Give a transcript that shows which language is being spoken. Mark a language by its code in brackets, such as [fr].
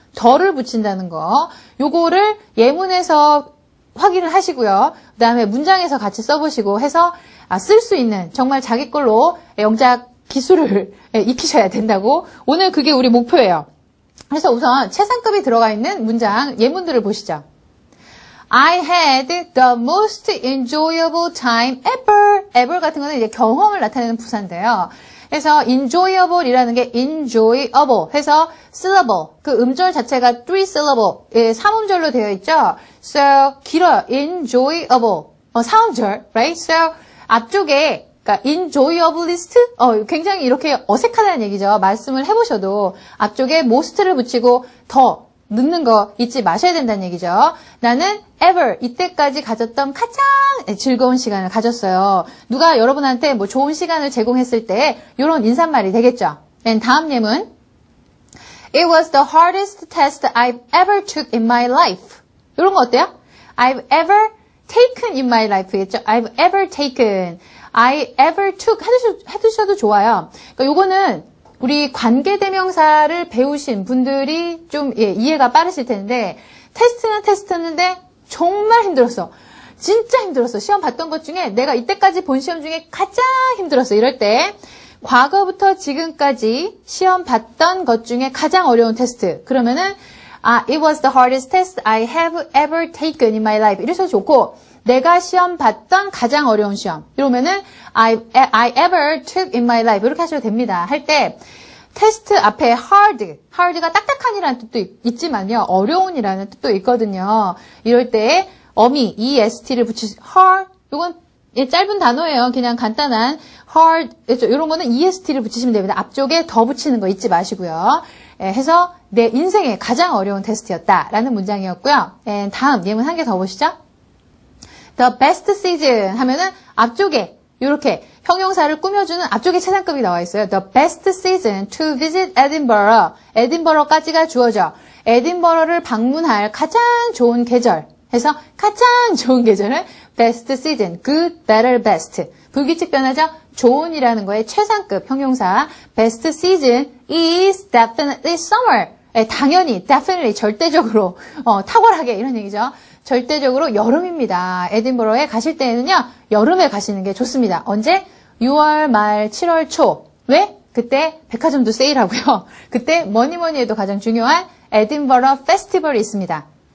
[ko] 더를 붙인다는 거. 요거를 예문에서 확인을 하시고요. 그 다음에 문장에서 같이 써보시고 해서 쓸 수 있는 정말 자기 걸로 영작 기술을 익히셔야 된다고. 오늘 그게 우리 목표예요. 그래서 우선 최상급이 들어가 있는 문장 예문들을 보시죠. [en] I had the most enjoyable time ever. [ko] ever 같은 거는 이제 경험을 나타내는 부사인데요. 그래서 enjoyable이라는 게 enjoyable 해서 syllable, 그 음절 자체가 3 syllable, 3음절로 되어 있죠. [en] So [ko] 길어요. [en] enjoyable, 4음절, right? So [ko] 앞쪽에 그러니까 enjoyablest, 굉장히 이렇게 어색하다는 얘기죠. 말씀을 해보셔도 앞쪽에 most를 붙이고 더 넣는 거 잊지 마셔야 된다는 얘기죠. 나는 ever 이때까지 가졌던 가장 즐거운 시간을 가졌어요. 누가 여러분한테 뭐 좋은 시간을 제공했을 때 이런 인사말이 되겠죠. 다음 예문. [en] It was the hardest test I've ever took in my life. [ko] 이런 거 어때요? [en] I've ever taken in my life겠죠. I've ever taken. I ever took [ko] 해두셔도 좋아요. 그러니까 요거는 우리 관계대명사를 배우신 분들이 좀 이해가 빠르실 텐데 테스트는 테스트였는데 정말 힘들었어. 진짜 힘들었어. 시험 봤던 것 중에 내가 이때까지 본 시험 중에 가장 힘들었어. 이럴 때 과거부터 지금까지 시험 봤던 것 중에 가장 어려운 테스트. 그러면은 [en] It was the hardest test I have ever taken in my life. [ko] 이래서 좋고 내가 시험 봤던 가장 어려운 시험. 이러면은 [en] I ever took in my life. [ko] 이렇게 하셔도 됩니다. 할 때 테스트 앞에 hard가 딱딱한이라는 뜻도 있지만요. 어려운이라는 뜻도 있거든요. 이럴 때 어미 est를 붙이시 hard. 이건 짧은 단어예요. 그냥 간단한 hard. 이런 거는 est를 붙이시면 됩니다. 앞쪽에 더 붙이는 거 잊지 마시고요. 해서 내 인생의 가장 어려운 테스트였다라는 문장이었고요. 다음 예문 한 개 더 보시죠. [en] The best season [ko] 하면은 앞쪽에 이렇게 형용사를 꾸며주는 앞쪽에 최상급이 나와 있어요. [en] The best season to visit Edinburgh. [ko] 에딘버러까지가 주어져. 에딘버러를 방문할 가장 좋은 계절. 해서 가장 좋은 계절은 best season. [en] good, better, best. [ko] 불규칙 변화죠. 좋은이라는 거에 최상급 형용사. [en] best season is definitely summer. [ko] 당연히, definitely, 절대적으로, 탁월하게 이런 얘기죠. 절대적으로 여름입니다. 에딘버러에 가실 때에는요, 여름에 가시는 게 좋습니다. 언제? 6월 말, 7월 초. 왜? 그때 백화점도 세일하고요. 그때 뭐니 해도 가장 중요한 에딘버러 페스티벌이 있습니다.